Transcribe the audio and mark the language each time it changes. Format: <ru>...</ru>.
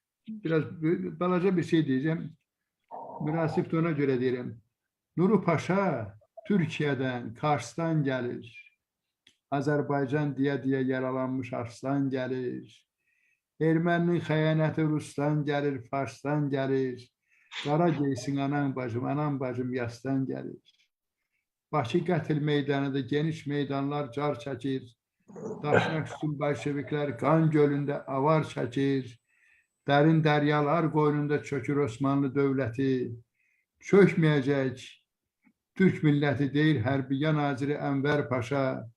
<tr>Biraz balaca bir şey diyeceğim. Münasip de ona göre diyelim. Nuri Paşa Türkiye'den, Kars'tan gelir. Azerbaycan diye yaralanmış Arslan gelir.</tr> <az>Erməninin xəyanəti</az> <tr>Rus'tan gelir, Fars'tan gelir.</tr> <az>Qara geysin anam bacım yasdan</az> <tr>gelir.</tr> <az>Bakı qətl meydanında geniş meydanlar car çəkir. Daşnak üstün Bolşeviklər qan gölündə avar çəkir. Dərin dəryalar qoynunda çökür Osmanlı dövləti. Çökməyəcək Türk milləti deyir Hərbiyə naziri Ənvər Paşa.</az>